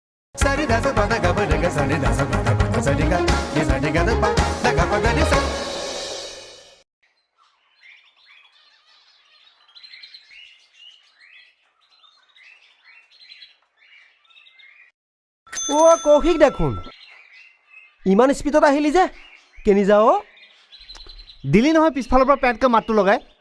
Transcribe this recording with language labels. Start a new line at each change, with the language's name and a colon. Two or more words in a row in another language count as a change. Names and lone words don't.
Assamese: Sari da sa pa da ga pa da ga sari da sa pa da pa da sa di ga da pa da ga pa da di sa. ও কৌশিক দেখোন ইমান স্পীডত আহিলি যে কেনি যাও দিলি নহয় পিছফালৰ পৰা পেটকৈ মাতটো লগাই